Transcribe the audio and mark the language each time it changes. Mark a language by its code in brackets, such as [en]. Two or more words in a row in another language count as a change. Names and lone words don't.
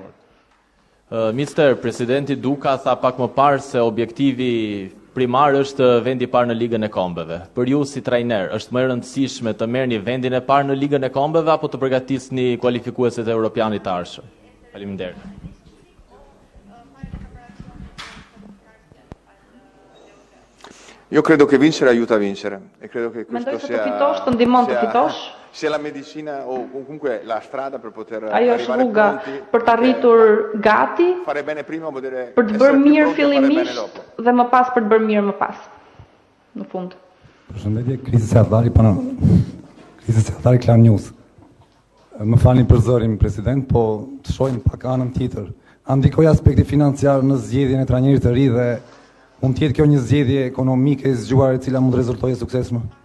[sq] Mister, Presidenti Duka tha pak më parë se objektivi primar është vendi i parë në Ligën e Kombeve. Për ju si trajner, është më e rëndësishme të merrni vendin e parë në Ligën e Kombeve apo të përgatisni kualifikuesit e europianit të ardhshëm? Faleminderit. [it] Io credo che vincere aiuta a vincere e credo che questo sia la medicina o comunque la strada per poter arrivare pronti, [sq] për të arritur gati, [it] fare bene prima, [sq] për të bërë mirë fillimisht dhe më pas për të bërë mirë më pas. Në fund. Përshëndetje, Krisi Seadari, Klan News. Më falni për zërin, President, po të shohim pak anën tjetër. A ndikoj aspekti financiar në zgjedhjen e trajnerit të ri dhe mund të jetë kjo një zgjedhje ekonomike e zgjuar e cila mund të rezultojë suksesshme?